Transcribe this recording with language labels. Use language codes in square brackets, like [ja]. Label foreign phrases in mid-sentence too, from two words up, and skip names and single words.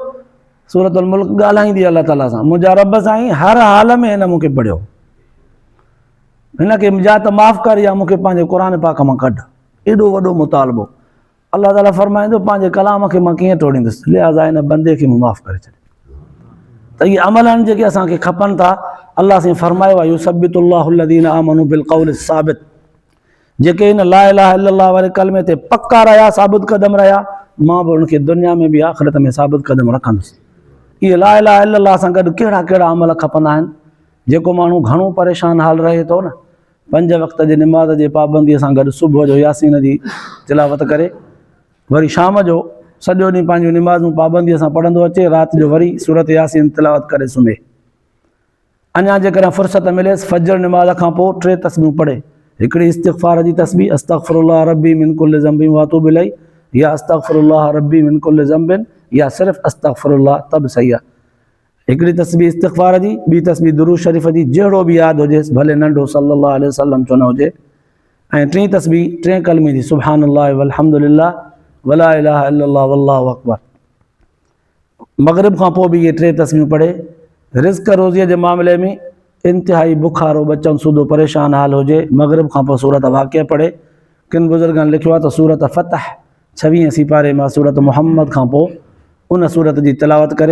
[sd] सूरतुल मुल्क ॻाल्हाईंदी अल्लाह ताला सां, मुंहिंजा रब साईं हर हाल में हिन मूंखे पढ़ियो, हिन खे या त माफ़ु कर या मूंखे पंहिंजे क़ुर पाक मां कढ। एॾो वॾो मुतालबो। अल्लाह ताला फरमाईंदो पंहिंजे कलाम खे मां कीअं तोड़ींदुसि, लिहाज़ा हिन बंदे खे मूं माफ़ु करे छॾियो। त इहे अमल आहिनि जेके असांखे खपनि था। अल्लाह साईं फरमायो आहे [ar] يثبت الله الذين آمنوا بالقول الثابت, [sd] जेके हिन [ar] لا إله إلا الله [sd] वारे कलमे ते पक्का रहिया, साबित क़दम रहिया, मां बि उनखे दुनिया में बि आख़िरत में साबित क़दम रखंदुसि। इहे [ar] لا إله إلا الله [sd] सां गॾु कहिड़ा कहिड़ा अमल खपंदा आहिनि। जेको माण्हू घणो परेशान हाल रहे थो न, 5 वक़्त जे निमाज़ जे पाबंदीअ सां गॾु सुबुह जो यासीन जी तिलावत करे, वरी शाम जो सॼो ॾींहुं पंहिंजूं निमाज़ूं पाबंदीअ सां पढ़ंदो अचे, राति जो वरी सूरत यासीन तिलावत करे सुम्हे। अञा जेकॾहिं फ़ुर्सत मिलेसि फजर निमाज़ खां पोइ 3 तस्बीहूं पढ़े, हिकिड़ी इस्तिग़फ़ार जी तस्बीह [ar] أستغفر الله ربي من كل ذنب وأتوب إليه, [sd] या [ar] أستغفر الله ربي من كل ذنب, [sd] या सिर्फ़ु अस्तग़फ़िरुल्लाह तब सही आहे। हिकिड़ी तस्बीह इस्तिग़फ़ार जी, ॿी तस्बीह दुरूद शरीफ़ जी, जहिड़ो बि यादि हुजेसि, भले नंढो [ar] صلى الله عليه وسلم [sd] छो न हुजे, ऐं 3 तस्बीह 3 कलमे जी [ar] سبحان الله والحمد لله ولا إله إلا الله والله أكبر. [sd] मग़रिब खां पोइ बि इहे 3 तस्बीहूं पढ़े। रिज़्क़ रोज़ीअ जे मामले में इंतिहाई बुखारो बचन सूदो परेशान हाल हुजे, मग़रिब खां पोइ सूरत वाक़िआ पढ़े। किन बुज़ुर्गनि लिखियो आहे त सूरत फ़तह 26 सिपारे मां सूरत मुहम्मद खां पोइ उन सूरत जी तिलावत करे।